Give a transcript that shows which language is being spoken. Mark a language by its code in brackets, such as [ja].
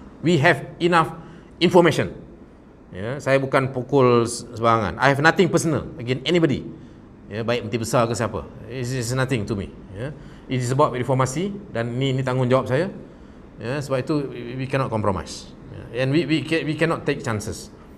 [en] We have enough information. [ms] Ya, saya bukan pukul sebarangan. [en] I have nothing personal against anybody. [ms] Ya, baik menteri besar ke siapa. [en] It is nothing to me. [ms] Ya, [en] it is about [ms] reformasi dan ini tanggungjawab saya. Ya, sebab itu [en] we cannot compromise. Ya, and we cannot take chances.